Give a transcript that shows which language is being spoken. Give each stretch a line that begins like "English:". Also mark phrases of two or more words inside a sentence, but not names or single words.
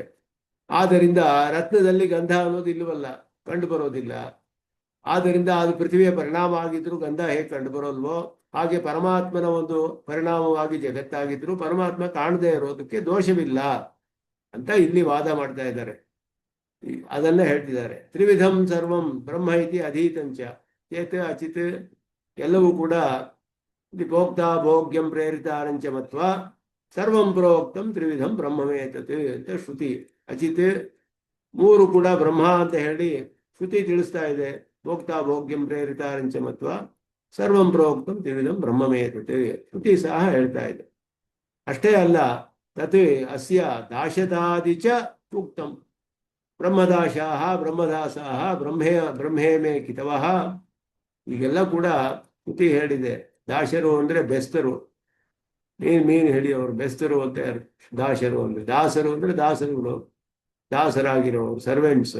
Kannada: ಆದ್ದರಿಂದ ರತ್ನದಲ್ಲಿ ಗಂಧ ಅನ್ನೋದು ಇಲ್ಲವಲ್ಲ, ಕಂಡು ಬರೋದಿಲ್ಲ. ಆದ್ದರಿಂದ ಅದು ಪೃಥ್ವಿಯ ಪರಿಣಾಮ ಆಗಿದ್ರು ಗಂಧ ಹೇಗೆ ಕಂಡು ಬರೋಲ್ವೋ ಹಾಗೆ ಪರಮಾತ್ಮನ ಒಂದು ಪರಿಣಾಮವಾಗಿ ಜಗತ್ತಾಗಿದ್ರು ಪರಮಾತ್ಮ ಕಾಣದೇ ಇರೋದಕ್ಕೆ ದೋಷವಿಲ್ಲ ಅಂತ ಇಲ್ಲಿ ವಾದ ಮಾಡ್ತಾ ಇದ್ದಾರೆ. ಅದನ್ನ ಹೇಳ್ತಿದ್ದಾರೆ.
Sanskrit: ತ್ರಿವಿಧಂ ಸರ್ವಂ ಬ್ರಹ್ಮ ಇತಿ ಅಧೀತಂಚ ಚೇತ ಅಚಿತ್.
Kannada: ಎಲ್ಲವೂ ಕೂಡ
Sanskrit: ಭೋಕ್ತ ಭೋಗ್ಯಂ ಪ್ರೇರಿತಾರಂಚ ಮತ್ವ ಸರ್ವಂ ಪ್ರೋಕ್ತಂ ತ್ರಿವಿಧಂ ಬ್ರಹ್ಮವೇತತ್
Kannada: ಅಂತ ಶ್ರುತಿ. ಅಚಿತ್ ಮೂರು ಕೂಡ ಬ್ರಹ್ಮ ಅಂತ ಹೇಳಿ ಶ್ರುತಿ ತಿಳಿಸ್ತಾ ಇದೆ.
Sanskrit: ಭೋಕ್ತ ಭೋಗ್ಯಂ ಪ್ರೇರಿತಾರಂಚ ಮತ್ವ ಸರ್ವಂ ಪ್ರೋಕ್ತಂ ತ್ರಿವಿಧಂ ಬ್ರಹ್ಮವೇತತ್
Kannada: ಶ್ರುತಿ ಸಹ ಹೇಳ್ತಾ ಇದೆ. ಅಷ್ಟೇ ಅಲ್ಲ,
Sanskrit: ತತ್ ಅಸ್ಯ ದಾಶತಾದಿ ಚ ಉಕ್ತಂ. ಬ್ರಹ್ಮದಾಶಾಹ ಬ್ರಹ್ಮದಾಸಾಹ ಬ್ರಹ್ಮೇಮೇ ಕಿತವಃ.
Kannada: ಈಗೆಲ್ಲ ಕೂಡ ಶ್ರುತಿ ಹೇಳಿದೆ. ದಾಶರು ಅಂದ್ರೆ ಬೆಸ್ತರು, ಮೀನು ಹಿಡಿಯೋರು ಬೆಸ್ತರು ಅಂತ. ದಾಶರು ಅಂದ್ರೆ ದಾಸರು ಅಂದ್ರೆ ದಾಸರುಗಳು, ದಾಸರಾಗಿರೋರು, ಸರ್ವೆಂಟ್ಸ್.